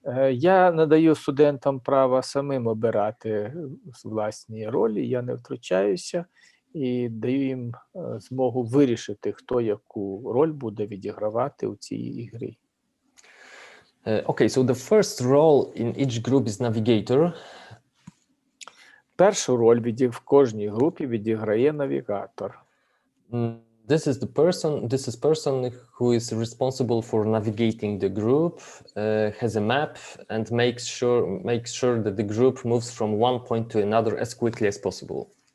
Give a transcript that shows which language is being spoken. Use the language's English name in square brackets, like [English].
[Ukrainian] Я надаю студентам право самим обирати власні ролі, я не втручаюся і даю їм змогу вирішити, хто яку роль буде відігравати у цій ігрі. [English] Okay, so the first role in each group is navigator. [Ukrainian] Першу роль в кожній групі відіграє навігатор. [English] This is person who is responsible for navigating the group, has a map, and makes sure that the group moves from one point to another as quickly as possible.